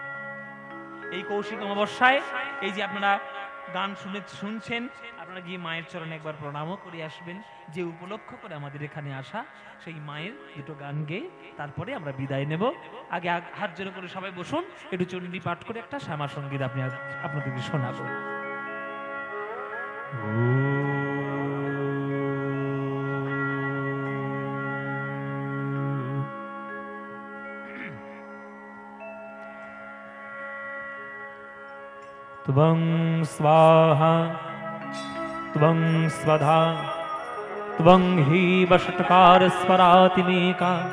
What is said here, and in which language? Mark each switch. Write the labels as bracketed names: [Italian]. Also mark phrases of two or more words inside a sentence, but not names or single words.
[Bangla] এই কৌশিক অমাবস্যায় এই যে আপনারা গান শুনছেন, আপনারা গিয়ে মায়ের চরণে একবার প্রণামও করে আসবেন। যে উপলক্ষ করে আমাদের এখানে আসা, সেই মায়ের দুটো গান গেয়ে তারপরে আমরা বিদায় নেব। আগে হাত জোড় করে সবাই বসুন, একটু চণ্ডী পাঠ করে একটা শ্যামা সঙ্গীত আপনাদেরকে শোনাবো। [Sanskrit] त्वं स्वाहा त्वं स्वधा त्वं हि वषट्कार स्वरातिमेका